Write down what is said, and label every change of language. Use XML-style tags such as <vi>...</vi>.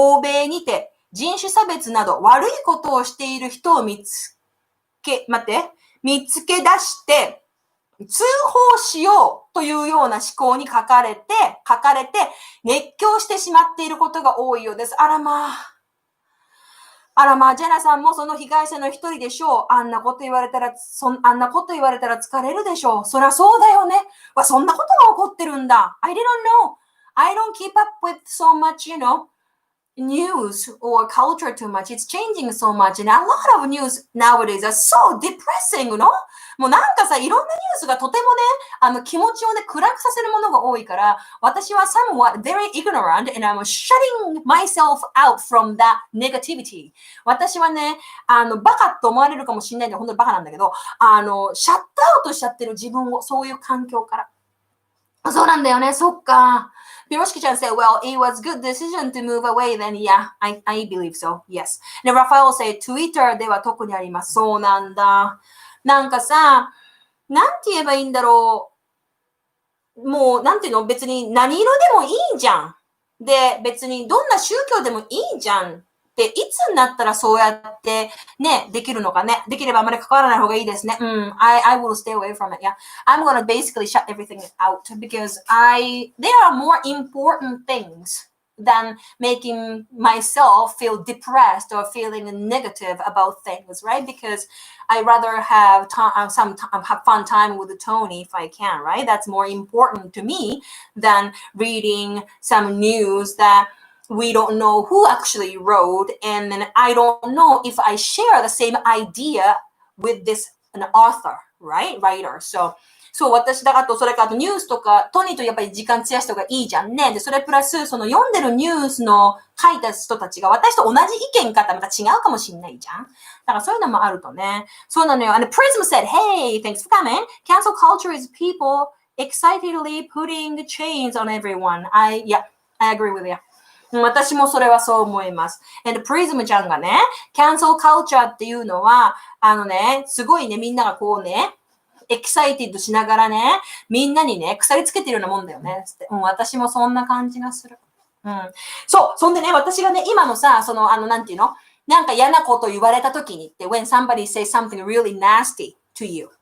<ja>欧米にて、人種差別など悪いことをしている人を見つけ出して、通報しようというような思考に書かれて、熱狂してしまっていることが多いようです。あらまあ、ジェナさんもその被害者の一人でしょう。あんなこと言われたら疲れるでしょう。そりゃそうだよね。そんなことが起こってるんだ。</ja> <en>I didn't know. I don't keep up with so much, news or culture too much. It's changing so much. And a lot of news nowadays are so depressing,</en> <ja>もうなんかさ、いろんなニュースがとてもね、気持ちをね、暗くさせるものが多いから、私は</ja> <en>somewhat very ignorant and I'm shutting myself out from that negativity.</en> <ja>私はね、バカと思われるかもしれないんで、本当にバカなんだけど、シャットアウトしちゃってる自分を、そういう環境から。そうなんだよね、そっか。</ja> <en>Piroshki-chan said, well, it was good decision to move away then. Yeah, I believe so. Yes.</en> <ja>で、Raphael said, Twitter では特にあります。そうなんだ。なんかさ、なんて言えばいいんだろう。もう、なんていうの別に何色でもいいじゃん。で、別にどんな宗教でもいいじゃん。で、いつになったらそうやってね、できるのかね。できればあまり関わらない方がいいですね。</ja> <en>I will stay away from it. Yeah. I'm gonna basically shut everything out because there are more important things than making myself feel depressed or feeling negative about things, right? Because I rather have have fun time with Tony if I can, right? That's more important to me than reading some news that we don't know who actually wrote, and then I don't know if I share the same idea with an author, right? Writer.</en> <ja>So, 私だからそれからニュースとか、とにとやっぱり時間費やした方がいいじゃんね。で、それプラス、その読んでるニュースの書いた人たちが私と同じ意見かってまた違うかもしんないじゃん。だからそういうのもあるとね。そうなのよ。</ja> <en>And Prism said, hey, thanks for coming. Cancel culture is people excitedly putting chains on everyone. I agree with you.</en> <ja>私もそれはそう思います。And Prism ちゃんがね、cancel culture っていうのは、すごいね、みんながこうね、エキサイティッドしながらね、みんなにね、鎖つけてるようなもんだよね。私もそんな感じがする。そう、そんでね、私がね、今のさ、なんていうのなんか嫌なこと言われた時にって、</ja> <en>when somebody says something really nasty to you.</en>